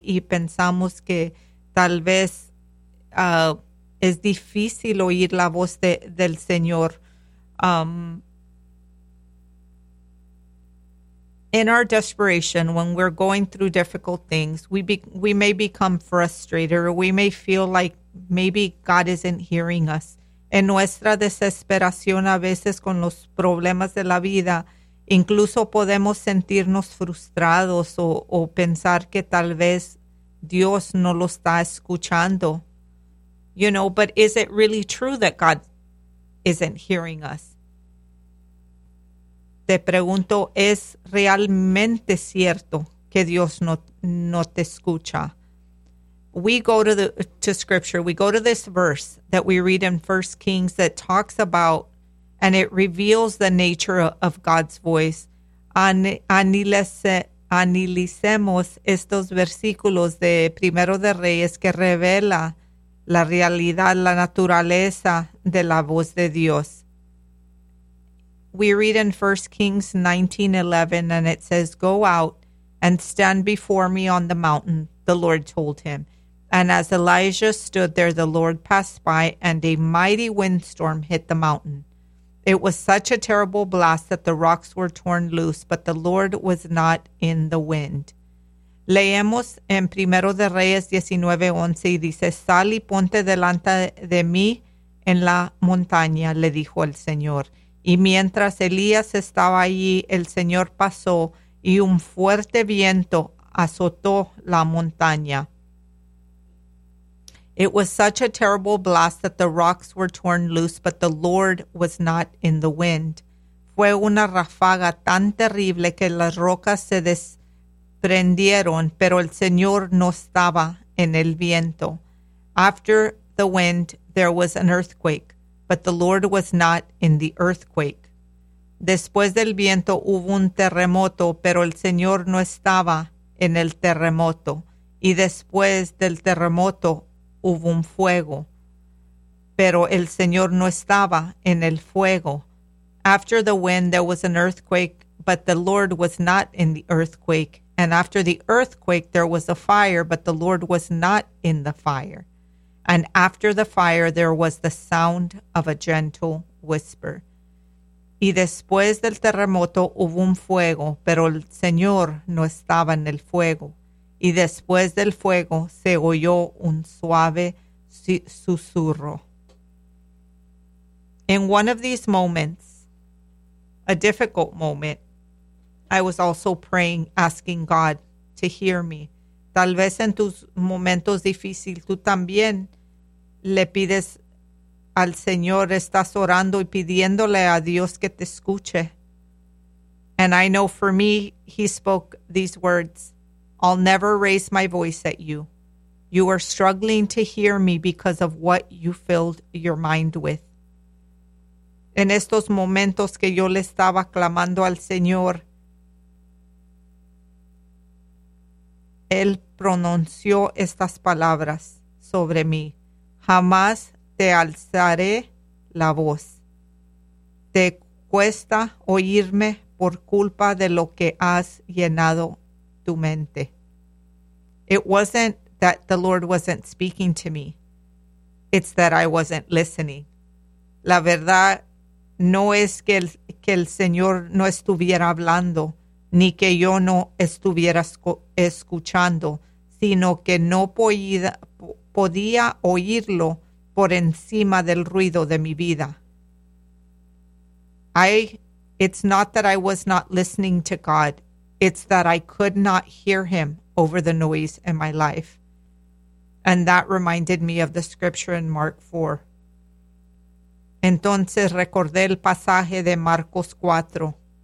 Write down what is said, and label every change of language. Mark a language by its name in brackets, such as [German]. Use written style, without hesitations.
[Spanish] y pensamos que tal vez es difícil oír la voz del Señor. [English] In our desperation, when we're going through difficult things, we may become frustrated, or we may feel like maybe God isn't hearing us. [Spanish] En nuestra desesperación, a veces con los problemas de la vida, incluso podemos sentirnos frustrados o pensar que tal vez Dios no lo está escuchando. [English] You know, but is it really true that God isn't hearing us? [Spanish] Te pregunto, ¿es realmente cierto que Dios no te escucha? [English] We go to scripture. We go to this verse that we read in 1 Kings that talks about, and it reveals the nature of God's voice. [Spanish] Analicemos estos versículos de Primero de Reyes que revela la realidad, la naturaleza de la voz de Dios. [English] We read in 1 Kings 19:11, and it says, "Go out and stand before me on the mountain," the Lord told him. And as Elijah stood there, the Lord passed by, and a mighty windstorm hit the mountain. It was such a terrible blast that the rocks were torn loose, but the Lord was not in the wind. [Spanish] Leemos en Primero de Reyes 19:11, y dice, "Sal y ponte delante de mí en la montaña," le dijo el Señor. Y mientras Elías estaba allí, el Señor pasó y un fuerte viento azotó la montaña. [English] It was such a terrible blast that the rocks were torn loose, but the Lord was not in the wind. [Spanish] Fue una ráfaga tan terrible que las rocas se desprendieron, pero el Señor no estaba en el viento. [English] After the wind, there was an earthquake, but the Lord was not in the earthquake. [Spanish] Después del viento hubo un terremoto, pero el Señor no estaba en el terremoto. Y después del terremoto hubo un fuego, pero el Señor no estaba en el fuego. [English] After the wind, there was an earthquake, but the Lord was not in the earthquake. And after the earthquake, there was a fire, but the Lord was not in the fire. And after the fire, there was the sound of a gentle whisper. [Spanish] Y después del terremoto hubo un fuego, pero el Señor no estaba en el fuego. Y después del fuego se oyó un suave susurro. [English] In one of these moments, a difficult moment, I was also praying, asking God to hear me. [Spanish] Tal vez en tus momentos difíciles, tú también le pides al Señor, estás orando y pidiéndole a Dios que te escuche. [English] And I know for me, he spoke these words, "I'll never raise my voice at you. You are struggling to hear me because of what you filled your mind with." [Spanish] En estos momentos que yo le estaba clamando al Señor, él pronunció estas palabras sobre mí. Jamás te alzaré la voz. Te cuesta oírme por culpa de lo que has llenado tu mente. [English] It wasn't that the Lord wasn't speaking to me. It's that I wasn't listening. [Spanish] La verdad no es que el Señor no estuviera hablando, ni que yo no estuviera escuchando, sino que no podía oírlo por encima del ruido de mi vida. [English] It's not that I was not listening to God. It's that I could not hear him over the noise in my life. And that reminded me of the scripture in Mark 4. [Spanish] Entonces recordé el pasaje de Marcos 4.